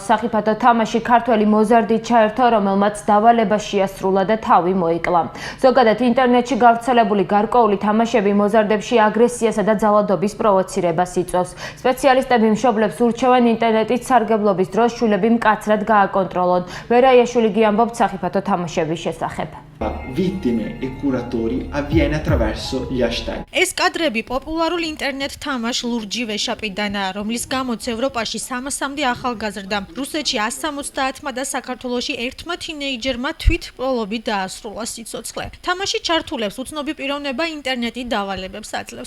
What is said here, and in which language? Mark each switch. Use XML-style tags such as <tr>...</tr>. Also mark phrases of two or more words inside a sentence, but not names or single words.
<ka>სახიფათო თამაში ქართველი მოზარდით ჩაერთო, რომელმაც დავალება შეასრულა და თავი მოიკლა. ზოგადად ინტერნეტში გავრცელებული გარკვეული თამაშები მოზარდებში აგრესიასა და ძალადობის პროვოცირებას იწვევს. სპეციალისტები მშობლებს ურჩევენ ინტერნეტით სარგებლობის დროს შვილები მკაცრად გააკონტროლონ. ვერაიაშვილი გიამბობთ სახიფათო თამაშების შესახებ.</ka> <it>Vittime e curatori avviene attraverso gli hashtag.</it> <ka>ეს კადრები პოპულარულ ინტერნეტ თამაშ ლურჯი ვეშაპიდანაა, რომლის გამოც ევროპაში 300-მდე ახალგაზრდამ, რუსეთში 170-მა და საქართველოში 1-მა თინეიჯერმა თვითმკვლელობით დაასრულა სიცოცხლე. თამაში ჩართულებს უცნობი პიროვნება ინტერნეტით დავალებებს აძლევს.</ka>